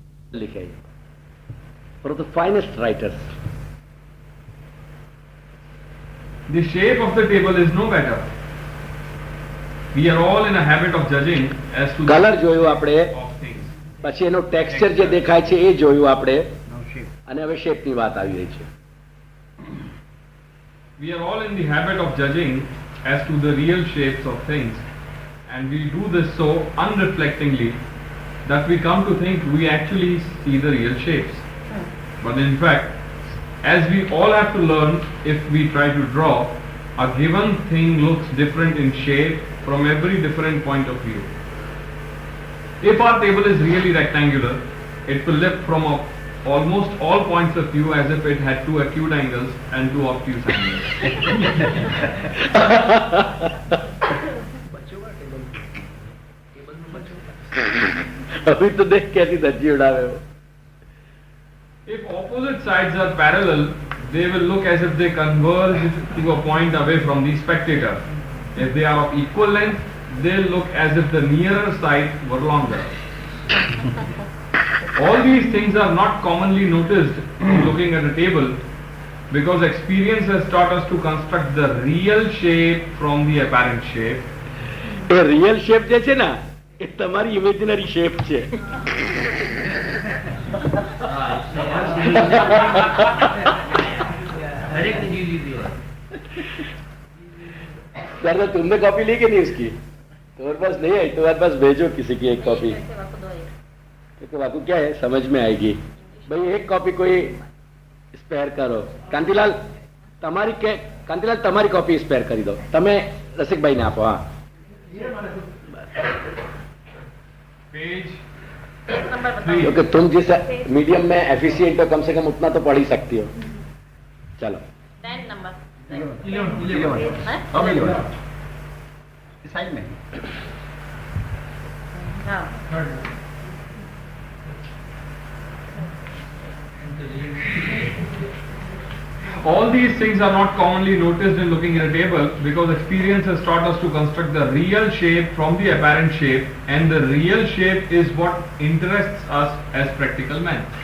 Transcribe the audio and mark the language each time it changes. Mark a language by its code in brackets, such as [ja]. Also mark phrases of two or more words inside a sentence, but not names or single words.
[en] लिखे for the finest writers. The shape of the table is no better. We are all in a habit of judging as to Colour the [gu] જોયું આપણે, [en] of things. [gu] પછી એનો ટેક્સચર જે દેખાય છે એ જોયું આપણે, અને હવે શેપની વાત આવી રહી છે. [en] We are all in the habit of judging as to the real shapes of things, and we do this so unreflectingly that we come to think we actually see the real shapes. But in fact, as we all have to learn, if we try to draw, a given thing looks different in shape from every different point of view. If our table is really rectangular, it will look from almost all points of view as if it had two acute angles and two obtuse angles. [hi] अभी तो देख कैसी धज्जी उड़ावे हो. [en] If opposite sides are parallel, they will look as if they converge to a point away from the spectator. If they are of equal length, they'll look as if the nearer side were longer. All these things are not commonly noticed in looking at a table, because experience has taught us to construct the real shape from the apparent shape. [gu] એ [en] real shape [gu] જે છે ને એ તમારી [en] imaginary shape [gu] છે. [hi] यार तुमने कॉपी ली कि नहीं उसकी? तुम्हारे पास नहीं आई, तुम्हारे पास भेजो किसी की एक कॉपी, क्योंकि वाकू क्या है समझ में आएगी. भाई एक कॉपी कोई स्पेयर करो. [gu] कांतिलाल તમારી [en] copy spare [gu] કરી દો. તમે રસિકભાઈને આપો. હા, [hi] क्योंकि तुम जिस मीडियम में एफिशिएंट हो कम से कम उतना तो पढ़ ही सकती हो. चलो 10 नंबर साइड में. हाँ. [en] All these things are not commonly noticed in looking at a table, because experience has taught us to construct the real shape from the apparent shape, and the real shape is what interests us as practical men.